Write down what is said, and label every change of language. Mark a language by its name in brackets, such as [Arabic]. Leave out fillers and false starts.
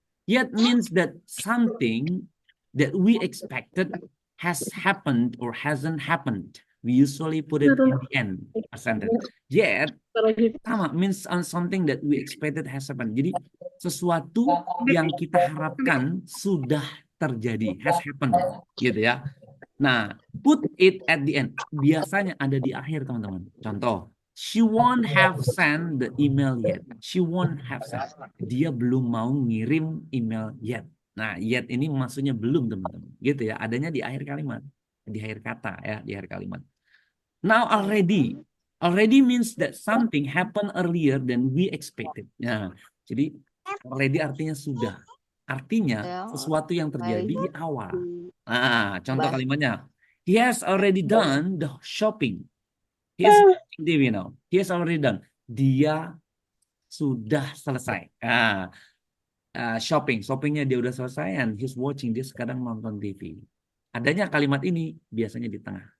[English] Yet means that something that we expected has happened or hasn't happened. We usually put it in the end, a sentence. Yet, [Indonesian] sama, [English] means on something that we expected has happened. [Indonesian] Jadi, sesuatu yang kita harapkan sudah terjadi, [English] has happened. [Indonesian] Gitu ya. Nah, [English] put it at the end. [Indonesian] Biasanya ada di akhir, teman-teman. Contoh, [English] she won't have sent the email yet. She won't have sent. [Indonesian] Dia belum mau ngirim email yet. Nah, yet ini maksudnya belum, teman-teman. Gitu ya, adanya di akhir kalimat. Di akhir kata ya, di akhir kalimat. [English] Now, already. Already means that something happened earlier than we expected. [Indonesian] Nah, jadi already artinya sudah. Artinya sesuatu yang terjadi di awal. Nah, contoh kalimatnya. [English] He has already done the shopping. He is watching TV now. He has already done. [Indonesian] Dia sudah selesai. Shoppingnya dia udah selesai [English] and he's watching. [Indonesian] Dia sekarang nonton TV. Adanya kalimat ini biasanya di tengah.